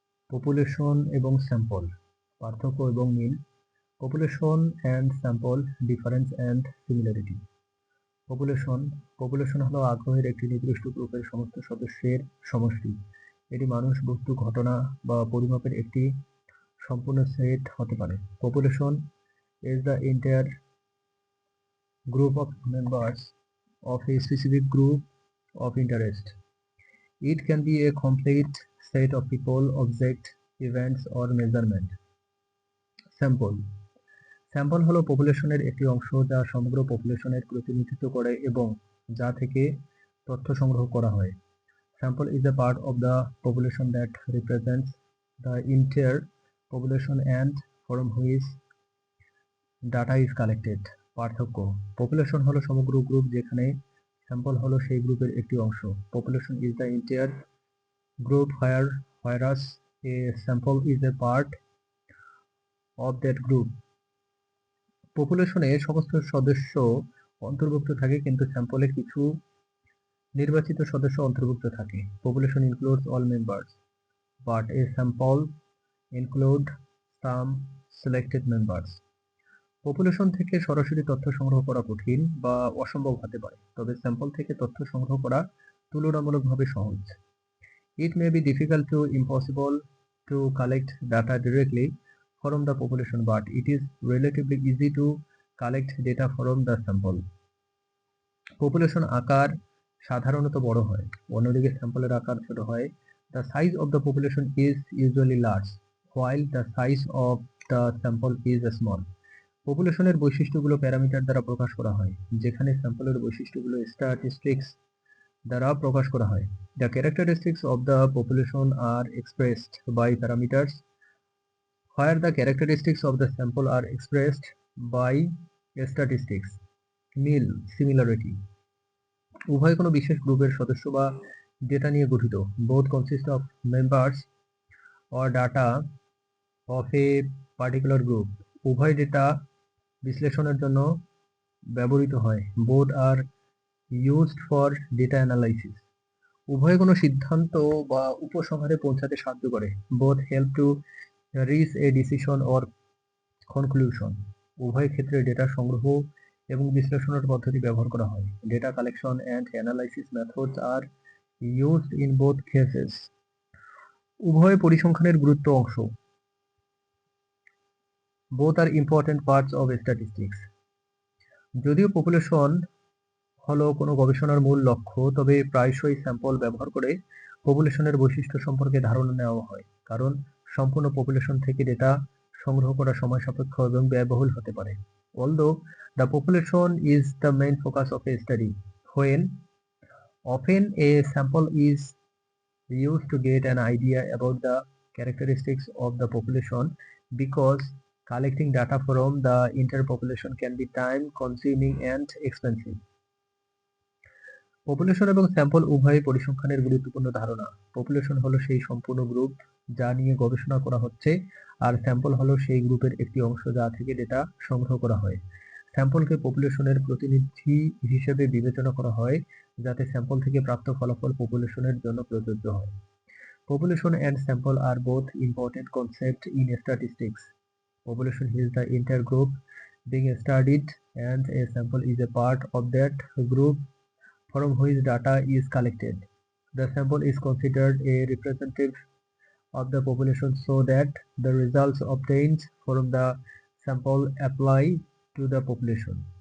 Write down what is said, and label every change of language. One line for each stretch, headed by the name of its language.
Bangla: Population এবং sample, পার্থক্য এবং মিল।
English: Population and sample, difference and similarity.
Bangla: Population হলো আগ্রহের একটি নির্দিষ্ট গ্রুপের সমস্ত সদস্যের সমষ্টি। এটি মানুষ, বস্তু, ঘটনা বা পরিমাপের একটি সম্পূর্ণ সেট হতে পারে।
English: Population is the entire group of members of a specific group of interest. It can be a complete set of people, objects, events or measurement.
Bangla: Sample হলো পপুলেশনের একটি অংশ যা সমগ্র পপুলেশনের প্রতিনিধিত্ব করে এবং যা থেকে তথ্য সংগ্রহ করা হয়।
English: Sample is a part of the population that represents the entire population and from which data is collected.
Bangla: পার্থক্য, পপুলেশন হলো সমগ্র গ্রুপ যেখানে স্যাম্পল হলো সেই গ্রুপের একটি অংশ।
English: Population is the entire group whereas a sample is a part of that group.
Bangla: পপুলেশনে সমস্ত সদস্য অন্তর্ভুক্ত থাকে কিন্তু স্যাম্পলে কিছু নির্বাচিত সদস্য অন্তর্ভুক্ত থাকে।
English: Population includes all members, but a sample include some selected members.
Bangla: Population থেকে সরাসরি তথ্য সংগ্রহ করা কঠিন বা অসম্ভব হতে পারে, তবে স্যাম্পল থেকে তথ্য সংগ্রহ করা তুলনামূলকভাবে সহজ।
English: It may be difficult to impossible to collect data directly from the population, but it is relatively easy to collect data from the sample.
Bangla: Population আকার সাধারণত বড় হয়, অন্যদিকে স্যাম্পলের আকার ছোট হয়।
English: The size of the population is usually large, while the size of the sample is small.
Bangla: পপুলেশনের বৈশিষ্ট্যগুলো parameter দ্বারা প্রকাশ করা হয়, যেখানে স্যাম্পলের বৈশিষ্ট্যগুলো স্ট্যাটিস্টিক্স দ্বারা প্রকাশ করা হয়।
English: The characteristics of the population are expressed by parameters, where the characteristics of the sample are expressed by statistics.
Bangla: Mill, similarity. উভয় কোনো বিশেষ গ্রুপের সদস্য বা ডেটা নিয়ে গঠিত।
English: Both consist of members or data of a particular group.
Bangla: উভয় data বিশ্লেষণের জন্য ব্যবহৃত হয়।
English: Both are used for data analysis.
Bangla: উভয় কোনো সিদ্ধান্ত বা উপসংহারে পৌঁছাতে সাহায্য করে।
English: Both help to reach a decision or conclusion.
Bangla: উভয় ক্ষেত্রে ডেটা সংগ্রহ এবং বিশ্লেষণের পদ্ধতি ব্যবহার করা হয়।
English: Data collection and analysis methods are used in both cases.
Bangla: উভয় পরিসংখ্যানের গুরুত্ব অংশ।
English: Both are important parts of statistics.
Bangla: যদিও পপুলেশন হলো কোনো গবেষণার মূল লক্ষ্য, তবে প্রায়শই স্যাম্পল ব্যবহার করে পপুলেশনের বৈশিষ্ট্য সম্পর্কে ধারণা নেওয়া হয়, কারণ সম্পূর্ণ পপুলেশন থেকে ডেটা সংগ্রহ করা সময় সাপেক্ষ এবং ব্যয়বহুল হতে পারে।
English: Although the population is the main focus of a study, when often a sample is used to get an idea about the characteristics of the population, because collecting data from the entire population can be time consuming and expensive.
Bangla: Population এবং sample উভয়ই পরিসংখ্যানের গুরুত্বপূর্ণ ধারণা। Population হলো সেই সম্পূর্ণ group যা নিয়ে গবেষণা করা হচ্ছে, আর স্যাম্পল হলো সেই গ্রুপের একটি অংশ যা থেকে ডেটা সংগ্রহ করা হয়। স্যাম্পলকে পপুলেশনের প্রতিনিধি হিসেবে বিবেচনা করা হয়, যাতে স্যাম্পল থেকে প্রাপ্ত ফলাফল পপুলেশনের জন্য প্রযোজ্য হয়।
English: Population and sample are both important concepts in statistics. Population is the entire group being studied, and a sample is a part of that group from which data is collected. The sample is considered a representative of the population so that the results obtained from the sample apply to the population.